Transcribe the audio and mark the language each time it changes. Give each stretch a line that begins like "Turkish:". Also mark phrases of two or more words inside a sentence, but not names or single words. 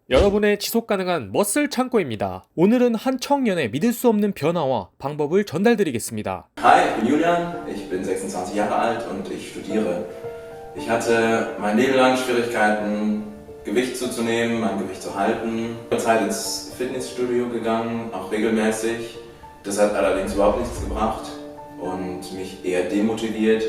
Korean: 여러분의 지속 가능한 머슬 창고입니다. 오늘은 한 청년의 믿을 수 없는 변화와 방법을 전달드리겠습니다.
German: Hi, ich bin Julian, ich bin 26 Jahre alt und ich studiere. Ich hatte mein Leben lang Schwierigkeiten, Gewicht zuzunehmen, mein Gewicht zu halten. Ich bin Zeit ins Fitnessstudio gegangen, auch regelmäßig. Das hat allerdings überhaupt nichts gebracht und mich eher demotiviert.